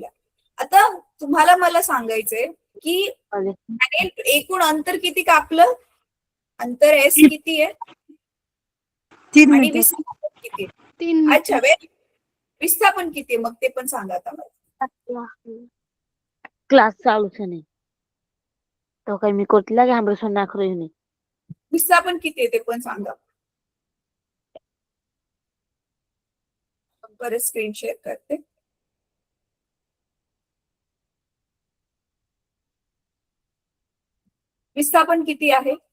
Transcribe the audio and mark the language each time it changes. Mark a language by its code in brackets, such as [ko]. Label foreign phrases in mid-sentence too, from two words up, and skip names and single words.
[mr] आता तुम्हाला मला सांगायचंय की त्याने एकूण अंतर किती कापलं? अंतर एस किती आहे? 3 आणि मीटर. विस्थापन किती आहे? अच्छा, विस्थापन किती आहे मग ते पण सांगा आता मला. क्लास चालू છે ને તો કઈ મી કોટલા કે આપણે સોના ખરોઈ ને विस्थापन किती आहे ते पण सांगा. परत स्क्रीन शेअर करते. विस्थापन किती आहे?